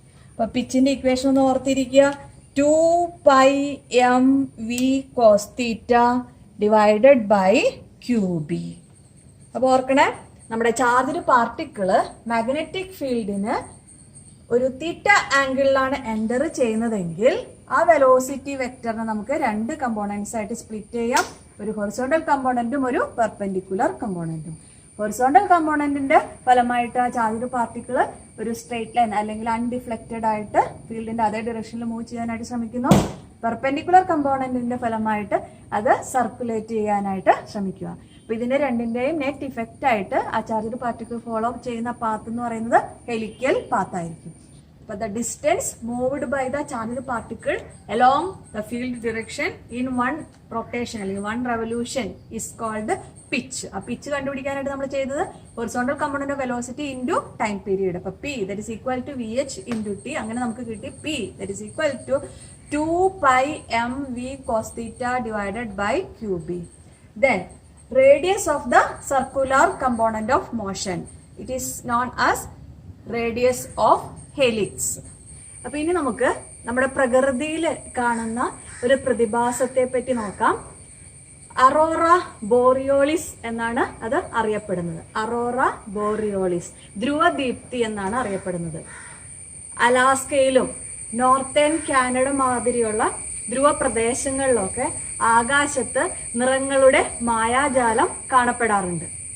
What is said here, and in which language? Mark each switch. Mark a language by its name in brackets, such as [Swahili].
[Malayalam] അപ്പോൾ പിച്ചിന്റെ ഇക്വേഷൻ ഒന്ന് ഓർത്തിരിക്കുക. 2πm V cos theta [English] Divided by QB. [Malayalam] അപ്പോൾ ഓർക്കണേ, നമ്മുടെ ചാർജ്ഡ് പാർട്ടിക്കിള് മാഗ്നറ്റിക് ഫീൽഡിന് ഒരു തീറ്റ ആംഗിളിലാണ് എൻ്റർ ചെയ്യുന്നതെങ്കിൽ ആ വെലോസിറ്റി വെക്ടറിനെ നമുക്ക് രണ്ട് കമ്പോണൻസ് ആയിട്ട് സ്പ്ലിറ്റ് ചെയ്യാം. ഒരു ഹൊറിസോണ്ടൽ കമ്പോണൻറ്റും ഒരു പെർപെൻഡിക്കുലർ കമ്പോണൻറ്റും. ഹൊറിസോണ്ടൽ കമ്പോണൻറ്റിന്റെ ഫലമായിട്ട് ആ ചാർജ്ഡ് പാർട്ടിക്കിൾ ഒരു സ്ട്രെയിറ്റ് ലൈൻ അല്ലെങ്കിൽ അൺഡിഫ്ലക്റ്റഡ് ആയിട്ട് ഫീൽഡിന്റെ അതേ ഡയറക്ഷനിൽ മൂവ് ചെയ്യാനായിട്ട് ശ്രമിക്കുന്നു. പെർപെൻഡിക്കുലർ കമ്പോണന്റിന്റെ ഫലമായിട്ട് അത് സർക്കുലേറ്റ് ചെയ്യാനായിട്ട് ശ്രമിക്കുക. അപ്പൊ ഇതിന്റെ രണ്ടിന്റെയും നെറ്റ് ഇഫക്റ്റ് ആയിട്ട് ആ ചാർജ്ഡ് പാർട്ടിക്കിൾ ഫോളോ ചെയ്യുന്ന പാത്ത് എന്ന് പറയുന്നത് ഹെലിക്കൽ പാത്ത് ആയിരിക്കും. [English] അപ്പൊ the distance moved by the charged particle along the field direction in one rotation [Malayalam] അല്ലെങ്കിൽ [English] One revolution is called pitch. [Malayalam] ആ പിച്ച് കണ്ടുപിടിക്കാനായിട്ട് നമ്മൾ ചെയ്തത് horizontal component of velocity into time period. [English] അപ്പൊ P that is equal to VH into T. [Malayalam] അങ്ങനെ നമുക്ക് കിട്ടി [English] P that is equal to 2πm V cos theta divided by QB. Then radius of the circular component of motion. It is known as radius of helix. [Malayalam] അപ്പോൾ ഇനി നമുക്ക് നമ്മുടെ പ്രകൃതിയിൽ കാണുന്ന ഒരു പ്രതിഭാസത്തെ പറ്റി നോക്കാം. അറോറ ബോറിയോളിസ് എന്നാണ് അത് അറിയപ്പെടുന്നത്. അറോറ ബോറിയോളിസ് ധ്രുവദീപ്തി എന്നാണ് അറിയപ്പെടുന്നത്. അലാസ്കയിലും നോർത്തേൺ കാനഡ മാതിരിയുള്ള ധ്രുവ പ്രദേശങ്ങളിലൊക്കെ ആകാശത്ത് നിറങ്ങളുടെ മായാജാലം കാണപ്പെടാറുണ്ട്.